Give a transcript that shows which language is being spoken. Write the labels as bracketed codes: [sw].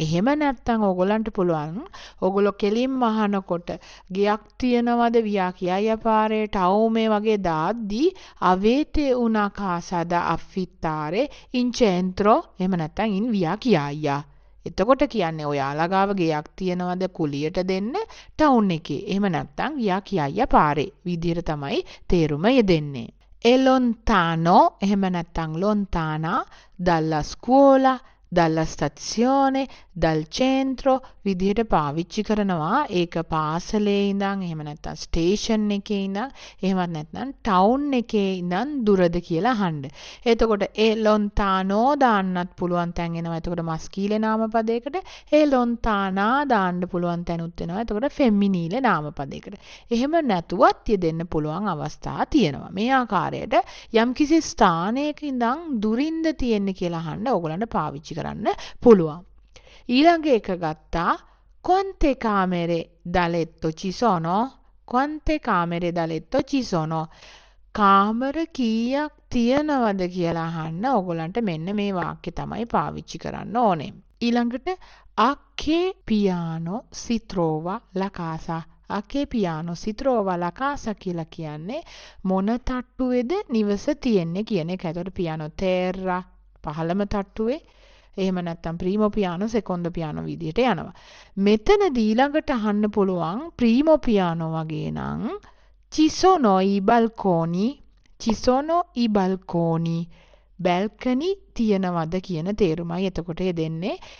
[si] එහෙම නැත්නම් ඕගොල්ලන්ට පුළුවන් ඕගොල්ලෝ කෙලින්ම අහනකොට ගයක් තියනවද via Chiaia පාරේ ටවුමේ වගේ දාද්දී [it] avete una casa da affittare in centro [si] එහෙම නැත්නම් in via Chiaia. එතකොට කියන්නේ ඔයාලා ගාව ගෙයක් තියනවද කුලියට දෙන්න ටවුන් එකේ. එහෙම නැත්නම් via Chiaia පාරේ විදිහට තමයි තේරුම යෙදෙන්නේ. [it] E lontano [si] එහෙම නැත්නම් [it] lontana dalla scuola dalla stazione dal centro [si] විදිහට පාවිච්චි කරනවා. ඒක පාසලේ ඉඳන් එහෙම නැත්නම් ස්ටේෂන් එකේ ඉඳන් එහෙමත් නැත්නම් ටවුන් එකේ ඉඳන් දුරද කියලා අහන්න. එතකොට ඒ lontano දාන්නත් පුළුවන් තැන් එනවා. එතකොට මස්කීලේ නාමපදයකට ඒ lontana දාන්න පුළුවන් තැනුත් වෙනවා. එතකොට ෆෙමිනීලේ නාමපදයකට. එහෙම නැතුවත් යෙදෙන්න පුළුවන් අවස්ථා තියෙනවා. මේ ආකාරයට යම්කිසි ස්ථානයක ඉඳන් දුරින්ද තියෙන්නේ කියලා අහන්න ඕගලන්ට පාවිච්චි කරන්න පුළුවන්. ඊළඟ එක ගත්තා [it] quante camere da letto ci sono [si] quante camere da letto ci sono කාමර කීයක් තියනවද කියලා අහන්න ඕගොල්ලන්ට මෙන්න මේ වාක්‍ය තමයි පාවිච්චි කරන්න ඕනේ. [it] ඊළඟට a che piano si trova la casa a che piano si trova la casa [si] කියලා කියන්නේ මොන තට්ටුවේද නිවස තියෙන්නේ කියන එක. ඒතකොට piano terra පහළම තට්ටුවේ එහෙම නැත්නම් ප්‍රීමෝ පියානෝ සෙකොන්ඩෝ පියානෝ විදියට යනවා. මෙතනදී ඊළඟට අහන්න පුළුවන් ප්‍රීමෝ පියානෝ වගේ නම් [it] ci sono i balconi [si] balcony තියනවද කියන තේරුමයි එතකොට දෙන්නේ.